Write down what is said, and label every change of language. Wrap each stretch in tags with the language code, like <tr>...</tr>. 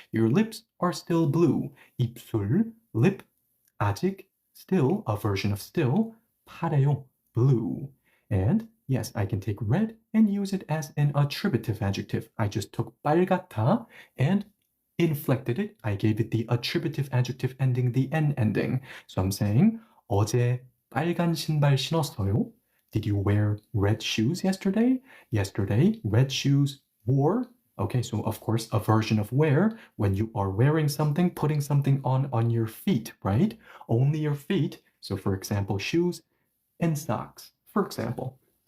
<en>Your lips are still blue. 입술, lip, 아직, still, a version of still, 파래요, blue. And yes, I can take red and use it as an attributive adjective. I just took 빨갛다 and inflected it. I gave it the attributive adjective ending, the N ending. So I'm saying,</en> <ko>어제 빨간 신발 신었어요.</ko> <en>Did you wear red shoes yesterday? Yesterday, red shoes wore. Okay, so of course, a version of wear, when you are wearing something, putting something on your feet, right? Only your feet. So for example, shoes and socks, for example.</en>